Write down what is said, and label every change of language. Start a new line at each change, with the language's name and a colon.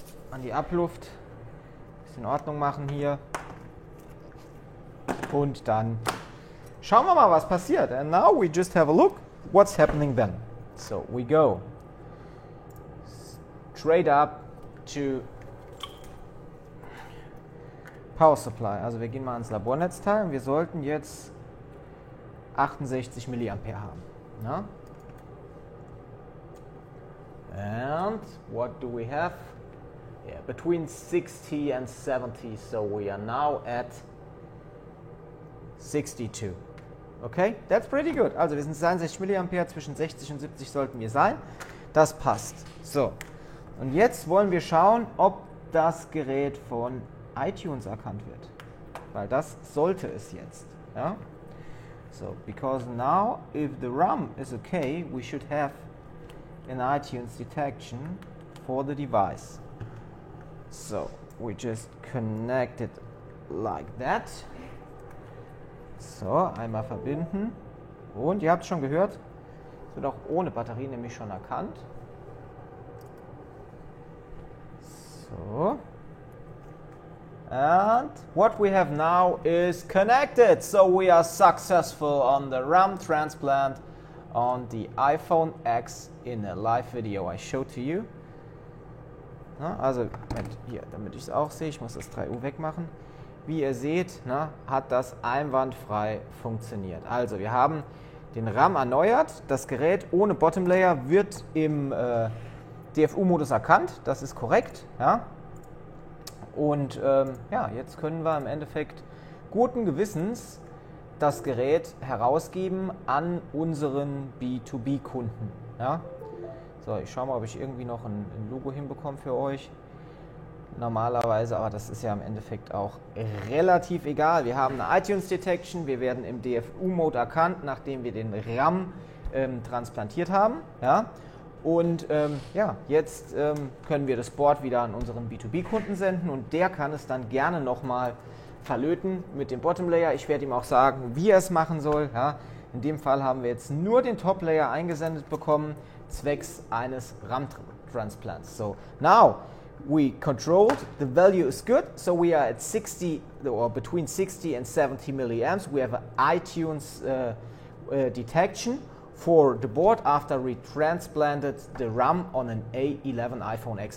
German: An die Abluft, bisschen Ordnung machen hier und dann schauen wir mal, was passiert.
English: And now we just have a look what's happening then. So we go straight up to Power Supply.
German: Also wir gehen mal ans Labornetzteil und wir sollten jetzt 68 mA haben. Ja?
English: And what do we have? Yeah, between 60 and 70, so we are now at 62. Okay, that's pretty good.
German: Also wir sind 62 mA, zwischen 60 und 70 sollten wir sein. Das passt. So, und jetzt wollen wir schauen, ob das Gerät von iTunes erkannt wird. Weil das sollte es jetzt. Ja?
English: So, because now if the RAM is okay, we should have an iTunes detection for the device. So we just connect it like that.
German: So, einmal verbinden. Und ihr habt es schon gehört, es wird auch ohne Batterie nämlich schon erkannt. So.
English: And what we have now is connected. So we are successful on the RAM transplant on the iPhone X in a live video I showed to you.
German: Na, also, hier, damit ich es auch sehe, ich muss das 3U wegmachen. Wie ihr seht, na, hat das einwandfrei funktioniert. Also, wir haben den RAM erneuert. Das Gerät ohne Bottom Layer wird im DFU-Modus erkannt. Das ist korrekt. Ja? Und ja, jetzt können wir im Endeffekt guten Gewissens das Gerät herausgeben an unseren B2B-Kunden. Ja? So, ich schaue mal, ob ich irgendwie noch ein Logo hinbekomme für euch. normalerweise, aber das ist ja im Endeffekt auch relativ egal. Wir haben eine iTunes Detection, wir werden im DFU-Mode erkannt, nachdem wir den RAM transplantiert haben. Ja? Und ja, jetzt können wir das Board wieder an unseren B2B-Kunden senden und der kann es dann gerne nochmal verlöten mit dem Bottom Layer. Ich werde ihm auch sagen, wie er es machen soll. Ja? In dem Fall haben wir jetzt nur den Top Layer eingesendet bekommen, zwecks eines RAM-Transplants.
English: So, now we controlled, the value is good, so we are at 60 or between 60 and 70 milliamps. We have an iTunes detection for the board after we transplanted the RAM on an A11 iPhone X.